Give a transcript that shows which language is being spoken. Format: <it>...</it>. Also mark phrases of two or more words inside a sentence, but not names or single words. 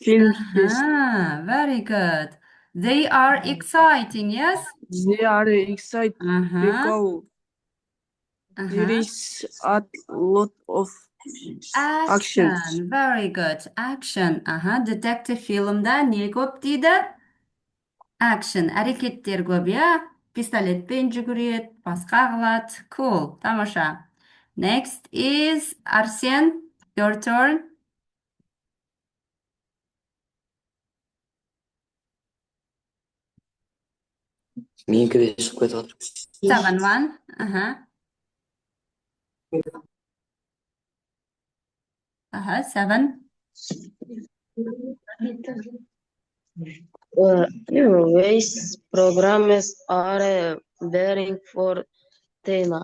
<en>Very good. They are exciting, yes? They are exciting because there is a lot of action. Action. Very good. Action. Detective</en> <kk>фильмда не көп дейді? Action. Әрекеттер көп, иә? Пистолетпен жүгіреді, басқа қылады. Cool. Тамаша.</kk> <en>Next is Arsen. Your turn.</en> <kk>Менікі де шығып кетіп жатыр.</kk> <en>7-1. Seven. Which programs are bearing for Tina?</en>